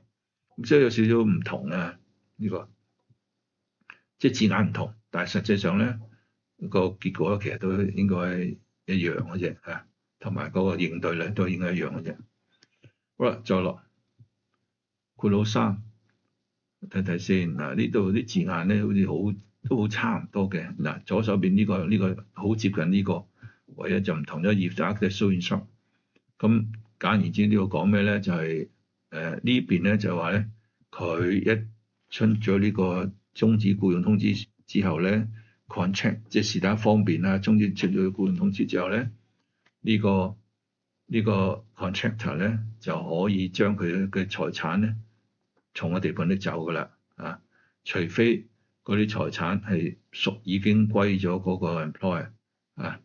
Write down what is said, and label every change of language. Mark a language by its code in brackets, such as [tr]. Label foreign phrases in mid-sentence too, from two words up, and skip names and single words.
[yue] 咁即係有少少唔同呢個即係字眼唔同，但係實際上咧個結果其實都應該一樣嘅啫嚇，同埋嗰個應對咧都應該一樣嘅啫。好啦，再落括號3，睇睇先嗱，呢度啲字眼咧好似都好差唔多嘅嗱，左手邊呢個好接近呢個，唯一就唔同咗 [en] if the architect so instruct。 [yue] 咁簡言之呢個講咩咧？就係呢邊咧就話咧，佢一出咗呢個終止僱用通知之後咧 ，contract 即係是但一方面啦，終止出咗僱用通知之後咧，呢個 contractor 咧就可以將佢嘅財產咧從個地盤拎走㗎啦啊，除非嗰啲財產係已經歸咗嗰個 employer 啊。